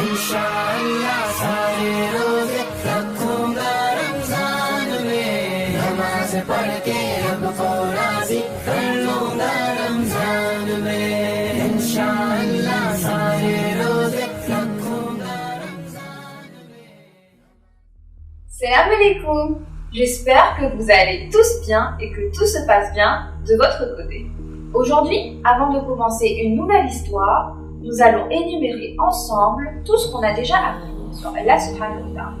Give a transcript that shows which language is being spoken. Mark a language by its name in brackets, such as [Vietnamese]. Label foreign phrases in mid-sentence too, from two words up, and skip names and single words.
[Hindi] इंशाअल्लाह सारे रोजे रखूंगा रमजान में, नमाज पढ़ के रब को राजी कर लूंगा रमजान में। इंशाअल्लाह सारे रोजे रखूंगा रमजान में। [Arabic] سلام عليكم. [French] J'espère que vous allez tous bien et que tout se passe bien de votre côté. Aujourd'hui, avant de commencer une nouvelle histoire, nous allons énumérer ensemble tout ce qu'on a déjà appris sur [Arabic] الله سبحانه وتعالى.